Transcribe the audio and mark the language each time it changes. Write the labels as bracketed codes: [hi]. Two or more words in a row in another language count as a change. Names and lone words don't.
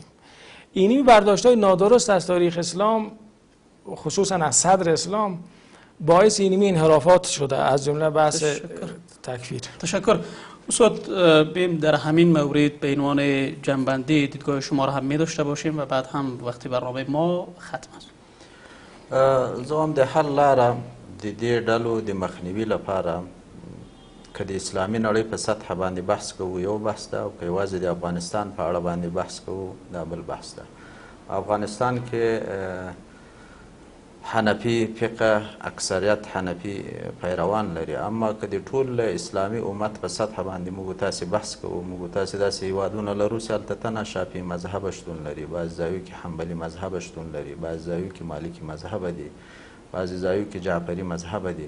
[fa] اینی برداشت‌های نادرست از تاریخ اسلام خصوصا از صدر اسلام باعث اینمی انحرافات شده، از جمله بحث تکفیر. تشکر. استاد بیم در همین مورد به عنوان جنبندی دیدگاه شما را هم می داشته باشیم و بعد هم وقتی برنامه ما ختم است. [ps] زه هم د حل لاره د دې ډلو د مخنیوي لپاره که د اسلامي نړۍ په سطحه باندې بحث کوو یو بحث ده، او که یوازې د افغانستان په اړه باندې بحث کوو دا بل بحث ده. افغانستان کې حنفی فقه اکثریت حنفی پیروان لري، اما که د ټول اسلامي امت په سطح باندې موږ تاسې بحث کوو، موږ تاسې داسې هیوادونه لرو چې هلته تنه شافعي مذهبه شتون لري، بعضې ځایو کې حنبلي مذهبه شتون لري، بعضې ځایو کې مالکي مذهبه دي، بعضې ځایو کې جعفري مذهبه دي.